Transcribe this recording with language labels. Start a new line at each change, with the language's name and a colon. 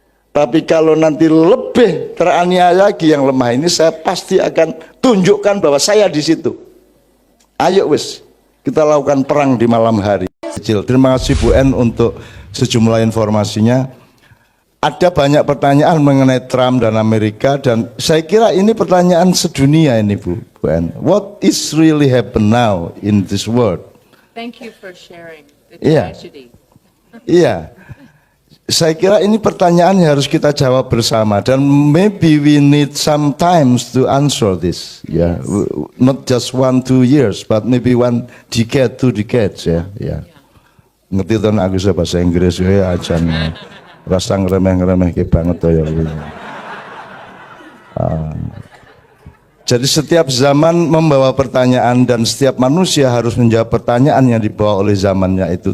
Indonesian: Tapi kalau nanti lebih teraniaya lagi yang lemah ini, saya pasti akan tunjukkan bahwa saya di situ. Ayo wis, kita lakukan perang di malam hari. Terima kasih Bu En untuk sejumlah informasinya. Ada banyak pertanyaan mengenai Trump dan Amerika, dan saya kira ini pertanyaan sedunia ini Bu En.
English: What is really happen now in this world? Thank you for sharing the
Indonesian: Iya.
English: tragedy.
Indonesian: Iya, saya kira ini pertanyaan yang harus kita jawab bersama, dan
English: maybe we need some times to answer this. Ya, not just 1-2 years, but maybe 1 decade, 2 decades.
Indonesian: Ya, ya. Ngerti tuh aku bisa bahasa Inggris ya aja nih. Rasa ngeremeh-ngeremeh banget tuh ya. Jadi setiap zaman membawa pertanyaan, dan setiap manusia harus menjawab pertanyaan yang dibawa oleh zamannya itu.